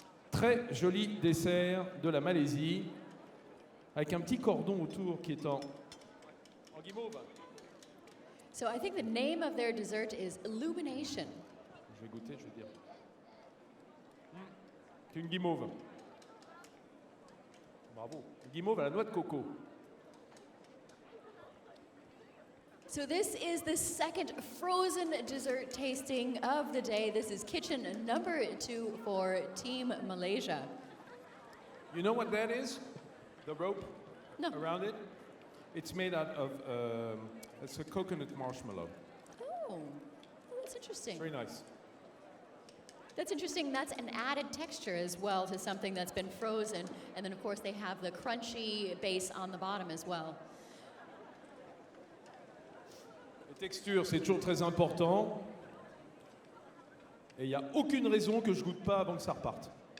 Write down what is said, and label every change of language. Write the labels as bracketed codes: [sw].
[fr] Très joli dessert de la Malaisie, avec un petit cordon autour qui est en guimauve. [en] So I think the name of their dessert is Illumination. [fr] Je vais goûter, je vais dire. C'est une guimauve. Bravo. Une guimauve à la noix de coco. [en] So this is the second frozen dessert tasting of the day. This is kitchen number 2 for Team Malaysia. You know what that is? The rope No. around it? It's made out of, it's a coconut marshmallow. Oh, that's interesting. Very nice. That's interesting. That's an added texture as well to something that's been frozen. And then, of course, they have the crunchy base on the bottom as well. [fr] Le Texture, c'est toujours très important. Et il n'y a aucune raison que je goûte pas avant que ça reparte.